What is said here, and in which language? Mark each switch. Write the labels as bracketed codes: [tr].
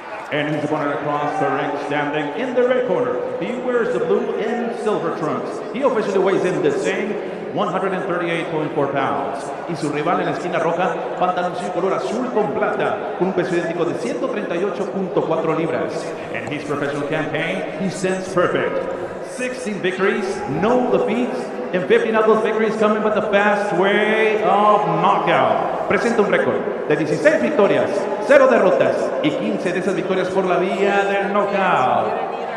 [en] And his opponent across the ring, standing in the red corner. He wears the blue and silver trunks. He officially weighs in the same 138.4 pounds. [es] Y su rival en la esquina roja, pantaloncillo color azul con plata, con un peso idéntico de 138.4 libras. [en] In his professional campaign, he stands perfect. 16 victories, no defeats, and 15 of those victories coming with the fast way of knockout. [es] Presenta un récord de 16 victorias, 0 derrotas y 15 de esas victorias por la vía del knockout.